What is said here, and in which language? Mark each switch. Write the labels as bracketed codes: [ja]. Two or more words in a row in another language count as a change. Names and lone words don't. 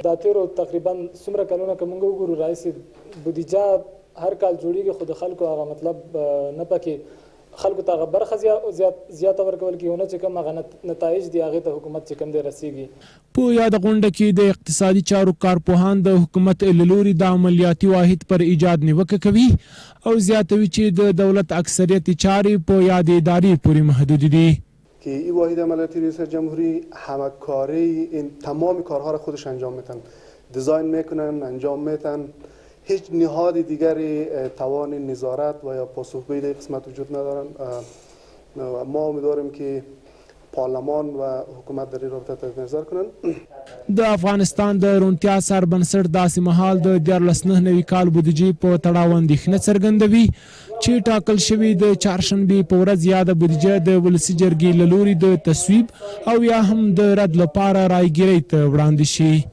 [ps] دا تیرو تقریبا څومره کلونه که موږ وګورو راځي بودیجه هر کال جوړیږي، خو د خلکو هغه مطلب نه پکې خلکو ته هغه برخه زیاته ورکول کېږي، چې کوم هغه نتایج دي هغې ته حکومت چې کوم دی رسیږي. په یاده غونډه کې د اقتصادي چارو کارپوهان د حکومت له لوري د عملیاتي واحد پر ایجاد نیوکه کوي او زیاتوي چې د دولت اکثریت چارې په یاد ادارې پورې محدود دي. [fa] که این واحد عملیاتی ریاست جمهوری همکاری این تمام کارها را خودش انجام میتن، دیزاین میکنن، انجام میتن، هیچ نهاد دیگری توان نظارت و یا پاسخگویی در قسمت وجود ندارن. ما امیدواریم که پارلمان و حکومت در این رابطه تجدید نظر کنن. [ps] د افغانستان د روڼتیا څار بنسټ داسې مهال د 1499 کال بودیجې په تړاو اندېښنه څرګندوي چې ټاکل شوې د چهارشنبې په ورځ یاده بودیجه د ولسي جرګې له لوري د تصویب او یا هم د رد لپاره رایګیرۍ ته وړاندې شي.